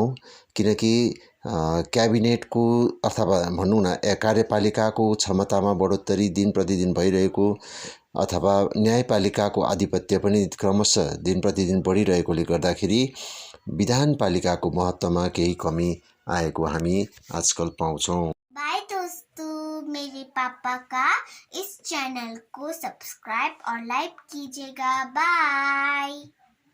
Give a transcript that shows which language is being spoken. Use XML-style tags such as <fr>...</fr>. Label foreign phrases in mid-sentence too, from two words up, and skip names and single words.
<ne>किनकि क्याबिनेटको अथवा भनौँ न कार्यपालिकाको क्षमतामा बढोत्तरी दिन प्रतिदिन भइरहेको अथवा न्यायपालिकाको आधिपत्य पनि क्रमशः दिन प्रतिदिन बढिरहेकोले गर्दाखेरि विधानपालिकाको महत्त्वमा केही कमी आएको हामी आजकल पाउँछौँ।</ne> <hi>बाय दोस्तों, मेरे पापा का इस चैनल को सब्सक्राइब और लाइक कीजिएगा। बाय।</hi>